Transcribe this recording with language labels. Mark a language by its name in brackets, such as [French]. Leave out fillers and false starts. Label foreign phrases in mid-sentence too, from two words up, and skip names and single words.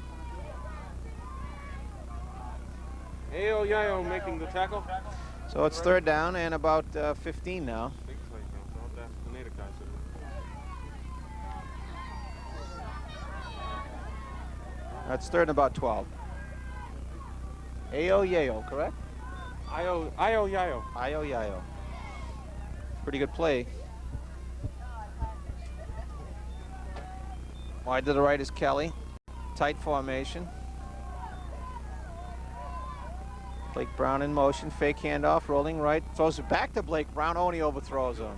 [English] Ayo Yayo making the tackle. So it's 3rd down and about 15 now. Big play, I'll ask the Natick guys. That's 3rd and about 12. Ayo Yayo, correct? Ayo Yayo. Ayo Yayo. Pretty good play. Wide to the right is Kelly. Tight formation. Blake Brown in motion. Fake handoff. Rolling right. Throws it back to Blake Brown. Oh, and he overthrows him.